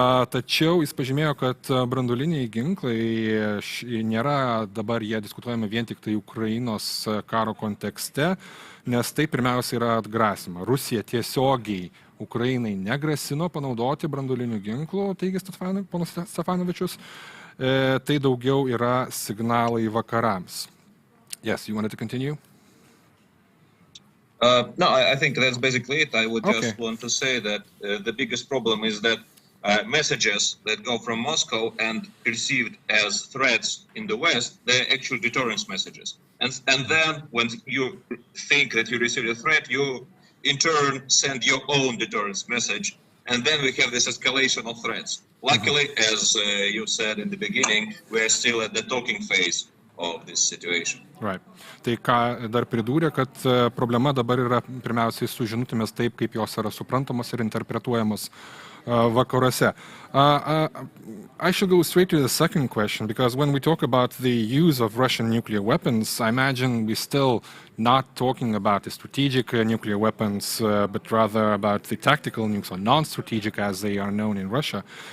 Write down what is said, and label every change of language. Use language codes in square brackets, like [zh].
[lt] Tačiau jis pažymėjo, kad branduoliniai ginklai nėra dabar jie diskutuojami vien tik tai Ukrainos karo kontekste, nes tai pirmiausia yra atgrasima. Rusija tiesiogiai Ukrainai negrasino panaudoti branduolinių ginklų, teigia ponas Stefanovičius, tai daugiau yra signalai vakarams. [en] Yes, you wanted to continue? No, I think that's basically it. I would just want to say that the biggest problem is that messages that go from Moscow and perceived as threats in the West, they're actual deterrence messages. And then when you think that you receive a threat, you in turn send your own deterrence message. And then we have this escalation of threats. Luckily, as you said in the beginning, we're still at the talking phase of this situation. Right. [lt] Tai ką dar pridūrė, kad problema dabar yra pirmiausiai su žinutėmis taip, kaip jos yra suprantamos ir interpretuojamos vakaruose. [en] I should go straight to the second question, because when we talk about the use of Russian nuclear weapons, I imagine we're still not talking about the strategic nuclear weapons, but rather about the tactical nukes, or non-strategic as they are known in Russia.